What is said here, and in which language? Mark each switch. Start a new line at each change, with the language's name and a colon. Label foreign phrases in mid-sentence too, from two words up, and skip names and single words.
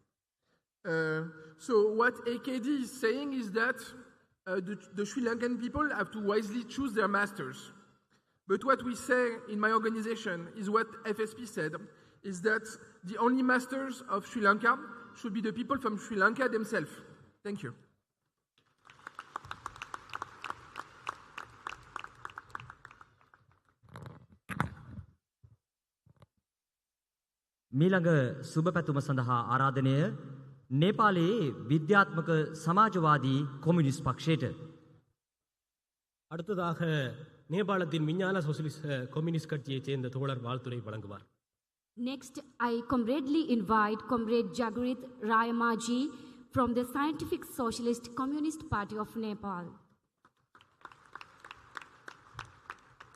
English: So what AKD is saying is that the Sri Lankan people have to wisely choose their masters. But what we say in my organization is what FSP said, is that the only masters of Sri Lanka should be the people from Sri Lanka themselves. Thank you.
Sinhala: මීළඟ සුබ පැතුම සඳහා ආරාධනය නේපාලයේ විද්‍යාත්මක සමාජවාදී කොමියුනිස්ට් පක්ෂයට.
Tamil: அடுத்ததாக நேபாளத்தின் விஞ்ஞான சோசியலிஸ்ட் கம்யூனிஸ்ட் கட்சியைச் சேர்ந்த தோழர் வாழ்த்துரை வழங்குவார்.
English: Next, I comradely invite Comrade Jagrit Rayamaji from the Scientific Socialist Communist Party of Nepal.